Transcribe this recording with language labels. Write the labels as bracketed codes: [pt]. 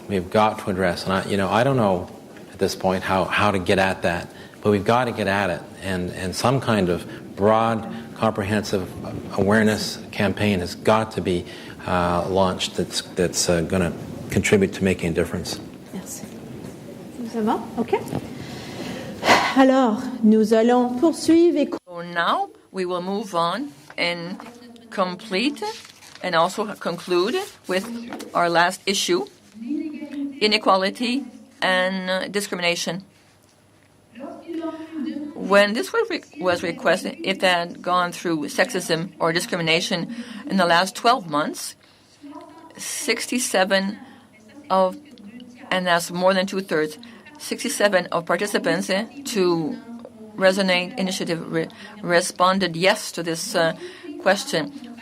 [en] We have got to address, and I don't know at this point how to get at that, but we've got to get at it, and some kind of broad, comprehensive awareness campaign has got to be launched that's going to contribute to making a difference. [fr] Merci. C'est bon? OK. Alors, nous allons poursuivre et... [en] So now we will move on and complete and also conclude with our last issue, inequality and discrimination. When this was requested, if that had gone through sexism or discrimination in the last 12 months, 67 of, and that's more than two-thirds, 67 of participants to Resonate Initiative responded yes to this question.